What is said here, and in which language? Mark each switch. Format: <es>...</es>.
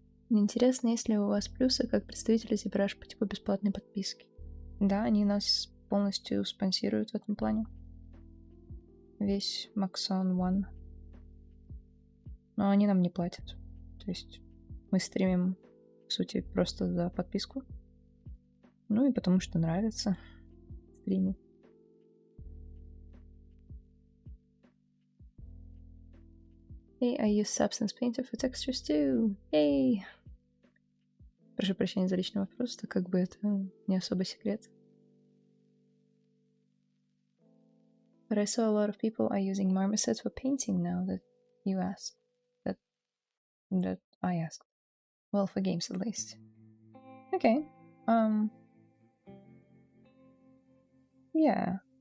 <ru>Интересно, есть ли у вас плюсы как представители Zbrush по типу бесплатной подписки? Да, они нас полностью спонсируют в этом плане. Весь Maxon One. Но они нам не платят. То есть мы стримим, в сути, просто за подписку. Ну и потому что нравится стримить.</ru> <en>Hey, I use Substance Painter for textures too. Hey!</en> <ru>Прошу прощения за личный вопрос, так как бы это не особо секрет.</ru> <en>But I saw a lot of people are using marmosets for painting now that you asked. That I asked. Well, for games at least. Okay. Yeah.</en>